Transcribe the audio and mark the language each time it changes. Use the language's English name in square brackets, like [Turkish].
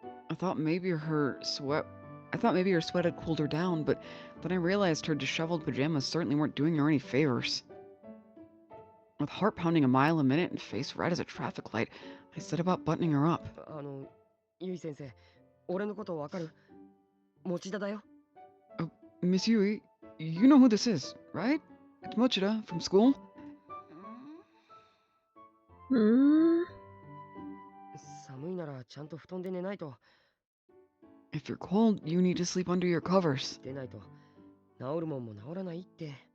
[English] I thought maybe her sweat had cooled her down, but then I realized her disheveled pajamas certainly weren't doing her any favors. With heart pounding a mile a minute and face red as a traffic light, I set about buttoning her up. [Japanese] ゆい先生俺のことわかる持田だよ [English] Miss Yui, you know who this is, right? It's Mochida from school. Hmm? [Japanese] 寒いならちゃんと布団で寝ないと [English] If you're cold, you need to sleep under your covers. [Japanese] 出ないと治るもんも治らないって